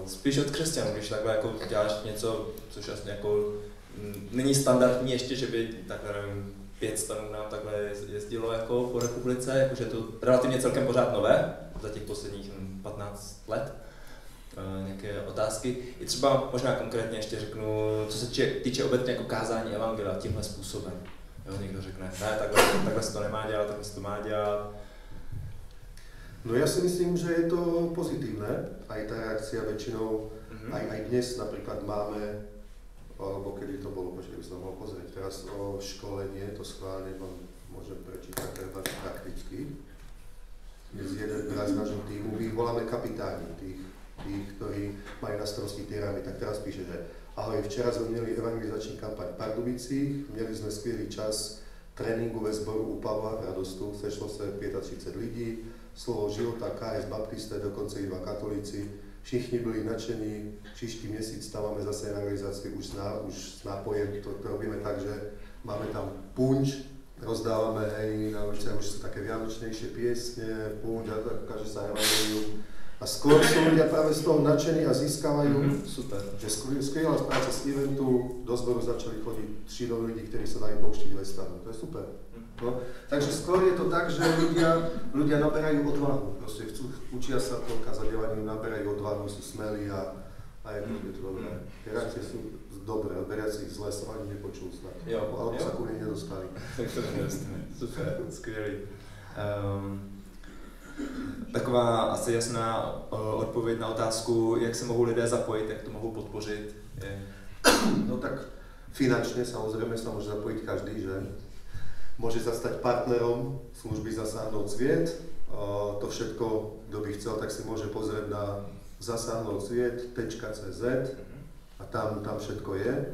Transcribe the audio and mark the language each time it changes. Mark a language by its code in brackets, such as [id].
[cs] Spíš od křesťanů, když takhle jako děláš něco, což vlastně jako není standardní ještě, že by takhle nevím, 5 stanů nám takhle jezdilo jako po republice, jakože je to relativně celkem pořád nové, za těch posledních 15 let. Nějaké otázky. I třeba možná konkrétně ještě řeknu, co se týče obecně jako kázání evangelia tímhle způsobem. Jo, někdo řekne, ne, takhle se to nemá dělat, takhle se to má dělat. [sk] No ja si myslím, že je to pozitívne, aj tá reakcia väčšinou, aj dnes napríklad máme, alebo kedy to bolo, počkej, by som mohol pozrieť, teraz o školenie, to schválne vám môžem prečítať treba prakticky. Dnes jeden brat z nášho týmu, my ich voláme kapitáni, tých, ktorí majú na starosti tie ramy, tak teraz píše, že [cs] Ahoj, včera sme měli evangelizační kampaň v Pardubicích, měli jsme skvělý čas tréninku ve sboru u Pavla Radostu, sešlo se 35 lidí, slovo života, KS Baptisté, dokonce i 2 katolíci, všichni byli nadšení, příští měsíc tam máme zase evangelizaci už s nápojem, [sk] to robíme tak, že máme tam punč, rozdávame, hej, na ulici, už sú také vianočnejšie piesne, punč, a tak ukáže sa evangelium. A skôr sú ľudia práve z toho nadšení a získavajú, [cs] Super. že skvělá práce z eventu, [sk] do zboru začali chodiť 3 noví ľudí, ktorí sa dajú pouštiť ve stanu. To je super. No? Takže skôr je to tak, že ľudia naberajú odvahu. Proste učia sa to kázať evangelium, naberajú odvahu, sú smelí a je to dobré. Tie reakcie sú dobré, veriaci ich zle som ani nepočul snad. Alebo sa ku mne nedostali. [cs] Tak to nedostali. Super, skvělý. Taková asi jasná odpověď na otázku, jak se mohou lidé zapojit, jak to mohou podpořit. [sk] No tak finančne samozrejme sa môže zapojiť každý, že? Môže sa stať partnerom služby Zasáhnout sviet. To všetko, kto by chcel, tak si môže pozrieť na zasáhnoutsviet.cz a tam všetko je.